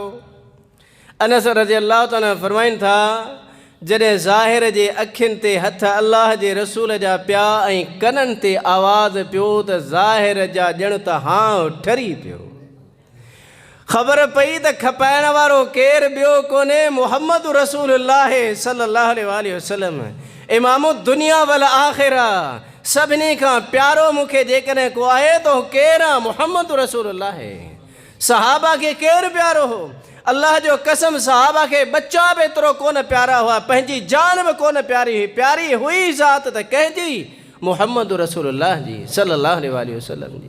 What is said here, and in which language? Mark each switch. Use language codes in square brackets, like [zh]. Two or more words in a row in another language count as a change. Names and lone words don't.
[sd] अनस [ar] رضي الله تعالى [sd] फरमाइनि था जॾहिं ज़ाहिर जे अखियुनि ते हथ अल्लाह जे रसूल जा पिया ऐं कननि ते आवाज़ पियो त ज़ाहिर जा ॼण त हां ठरी पियो। ख़बर पई त खपाइण वारो केरु ॿियो कोन्हे, [ar] محمد رسول الله صلى الله عليه وسلم إمام الدنيا والآخرة. [sd] सभिनी खां प्यारो मूंखे जेकॾहिं को आहे त हू केरु आहे? मुहम्मद रसूलुल्लाह। सहाबा खे केरु प्यारो हो? अल्लाह जो कसम सहाबा खे बच्चा बि एतिरो कोन प्यारा हुआ, पंहिंजी जान बि कोन प्यारी हुई। प्यारी हुई ज़ात त कंहिंजी? मुहम्मद रसूलुल्लाह जी [ar] صلى الله عليه وسلم [sd] जी।